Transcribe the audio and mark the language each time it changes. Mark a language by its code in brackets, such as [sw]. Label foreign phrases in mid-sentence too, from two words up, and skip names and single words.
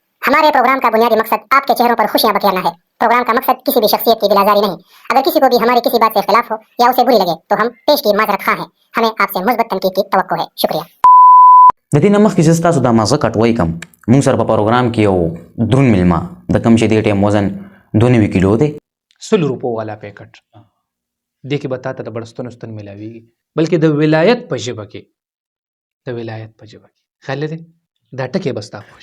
[ur] ہمارے پروگرام کا بنیادی مقصد آپ کے چہروں پر خوشیاں بکھیرنا ہے۔ پروگرام کا مقصد کسی بھی شخصیت کی دل آزاری نہیں. اگر کسی کو بھی ہماری کسی بات سے اختلاف ہو یا اسے بری لگے تو ہم پیشگی معذرت خواہ ہیں. ہمیں آپ سے مثبت تنقید کی توقع ہے. शुक्रिया। [ps] د دې نه مخکې زه ستاسو دا مازغه کټوی کم. موږ سره په پروګرام کې یو دروند میلمه د کوم چې دې ټیم وزن 2.5 کیلو دی. 100 روپو والا پیکټ دې کې به تا ته د بړستنو ستن ملاویږي، بلکې د ولایت په ژبه کې خیال دی دا ټکی به ستا خوښ